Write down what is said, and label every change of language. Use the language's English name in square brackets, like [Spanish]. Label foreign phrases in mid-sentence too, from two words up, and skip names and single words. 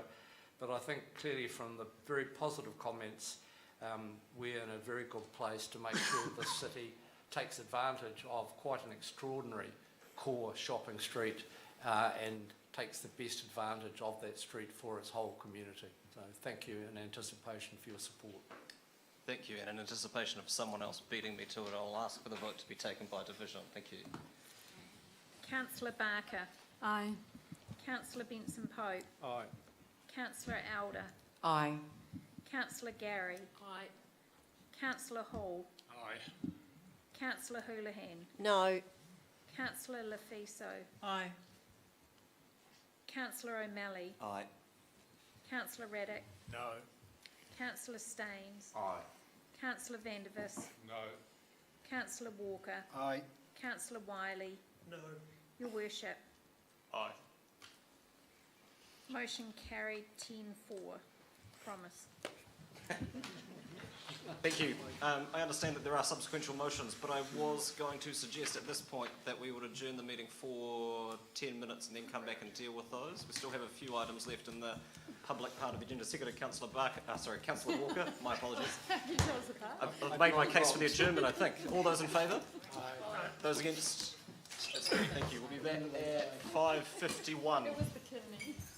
[English] But I think clearly from the very positive comments, we're in a very good place to make sure the city takes advantage of quite an extraordinary core shopping street and takes the best advantage of that street for its whole community. So thank you in anticipation for your support. Thank you, and in anticipation of someone else beating me to it, I'll ask for the vote to be taken by division. Thank you. Councillor Barker. Aye. Councillor Benson Pope. Aye. Councillor Elder. Aye. Councillor Gary. Aye. Councillor Hall. Aye. Councillor Houlihan. No. Councillor Lefiso. Aye. Councillor O'Malley. Aye. Councillor Raddick. No. Councillor Staines. Aye. Councillor Vandervis. No. Councillor Walker. Aye. Councillor Wiley. No. Your Worship. Aye. Motion carried 10-4. Promise. Thank you. I understand that there are subsequential motions, but I was going to suggest at this point that we would adjourn the meeting for 10 minutes and then come back and deal with those. We still have a few items left in the public part of the agenda. Secretary Councillor Councillor Walker, my apologies. I've made my case for the adjournment, I think. All those in favour? Aye. Those against? That's great, thank you. We'll be back at 5:51. It was the kidney.